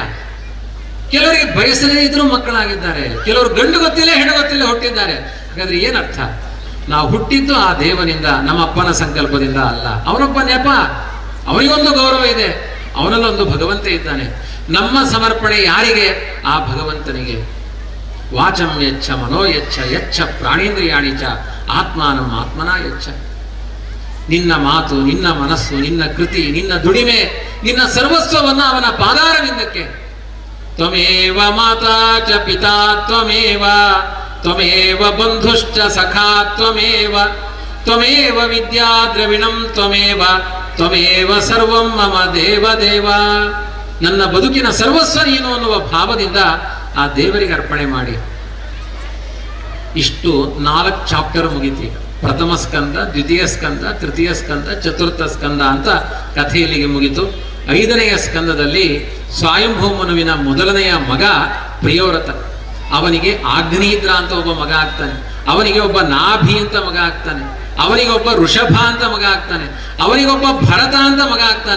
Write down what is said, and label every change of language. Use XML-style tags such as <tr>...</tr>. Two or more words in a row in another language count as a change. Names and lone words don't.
<kn>ಕೆಲವರಿಗೆ ಬಯಸದೇ ಇದ್ರೂ ಮಕ್ಕಳಾಗಿದ್ದಾರೆ, ಕೆಲವರು ಗಂಡು ಗೊತ್ತಿಲ್ಲ ಹೆಣ್ಣು ಗೊತ್ತಿಲ್ಲ ಹುಟ್ಟಿದ್ದಾರೆ. ಹಾಗಾದ್ರೆ ಏನರ್ಥ? ನಾವು ಹುಟ್ಟಿದ್ದು ಆ ದೇವನಿಂದ, ನಮ್ಮ ಅಪ್ಪನ ಸಂಕಲ್ಪದಿಂದ ಅಲ್ಲ. ಅವನೊಬ್ಬ ನೆಪ, ಅವನಿಗೊಂದು ಗೌರವ ಇದೆ, ಅವನಲ್ಲೊಂದು ಭಗವಂತ ಇದ್ದಾನೆ. ನಮ್ಮ ಸಮರ್ಪಣೆ ಯಾರಿಗೆ? ಆ ಭಗವಂತನಿಗೆ.</kn> <sa>वाचं यच्च मनो यच्च यच्च प्राणेन्द्रियाणि च आत्मानं आत्मना यच्च.</sa> <kn>ನಿನ್ನ ಮಾತು, ನಿನ್ನ ಮನಸ್ಸು, ನಿನ್ನ ಕೃತಿ, ನಿನ್ನ ದುಡಿಮೆ, ನಿನ್ನ ಸರ್ವಸ್ವವನ್ನ ಅವನ ಪಾದಾರವಿಂದಕ್ಕೆ.</kn> <sa>त्वमेव माता च पिता त्वमेव त्वमेव बन्धुश्च सखा त्वमेव त्वमेव विद्या द्रविणं त्वमेव त्वमेव सर्वं मम देव देव.</sa> <kn>ನನ್ನ ಬದುಕಿನ ಸರ್ವಸ್ವ ನೀನು ಅನ್ನುವ ಭಾವದಿಂದ ಆ ದೇವರಿಗೆ ಅರ್ಪಣೆ ಮಾಡಿ. ಇಷ್ಟು 4 ಚಾಪ್ಟರ್ ಮುಗಿತಿ. ಪ್ರಥಮ ಸ್ಕಂದ, ದ್ವಿತೀಯ ಸ್ಕಂದ, ತೃತೀಯ ಸ್ಕಂದ, ಚತುರ್ಥ ಸ್ಕಂದ ಅಂತ ಕಥೆ ಇಲ್ಲಿಗೆ ಮುಗಿತು. 5ನೆಯ ಸ್ಕಂದದಲ್ಲಿ ಸ್ವಯಂಭೂಮನುವಿನ ಮೊದಲನೆಯ ಮಗ ಪ್ರಿಯವ್ರತ, ಅವನಿಗೆ ಆಗ್ನೇಯಿದ್ರ ಅಂತ ಒಬ್ಬ ಮಗ ಆಗ್ತಾನೆ, ಅವನಿಗೆ ಒಬ್ಬ ನಾಭಿ ಅಂತ ಮಗ ಆಗ್ತಾನೆ, ಅವನಿಗೆ ಒಬ್ಬ ಋಷಭ ಅಂತ ಮಗ ಆಗ್ತಾನೆ, ಅವನಿಗೊಬ್ಬ ಭರತ ಅಂತ ಮಗ ಆಗ್ತಾನೆ.</kn>